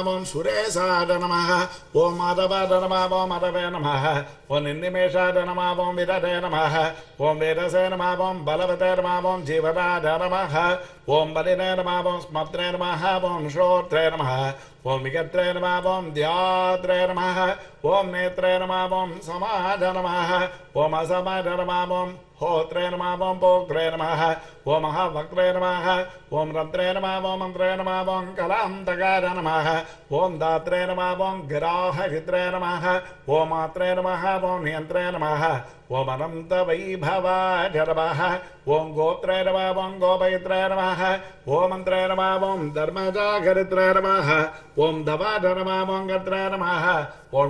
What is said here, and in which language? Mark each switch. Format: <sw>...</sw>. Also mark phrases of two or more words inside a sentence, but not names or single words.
<sa>ఓం సురేశాయ నమః ఓం మాధవాయ నమః ఓం మాధవే నమః ఓం నిర్నిమేషాయ నమః ఓం విదతే నమః ఓం వేదసే నమః ఓం బలవతే నమః ఓం జీవనాయ నమః ఓం బలినే నమః ఓం స్మత్రే నమః ఓం శ్రోత్రే నమః ఓం విగత్రే నమః ఓం ధ్యాత్రే నమః ఓం నేత్రే నమః ఓం సమాజ నమః ఓం అసమాజ నమః ఓం హోత్రే నమః ఓం పోత్రే నమః ओम महावक्त्रे नमः ओम रन्त्रे नमः ओम मन्त्रे नमः ओम कलान्तकाय नमः ओम दात्रे नमः ओम गिराहहित्रे नमः ओम मात्रे नमः ओम नियन्त्रे नमः ओम अनंत वैभवाय नमः ओम गोत्रे नमः ओम गोपयित्रे नमः ओम मन्त्रे नमः ओम धर्मजागरित्रे नमः ओम धवाय नमः ओम गत्रे नमः ओम</sa>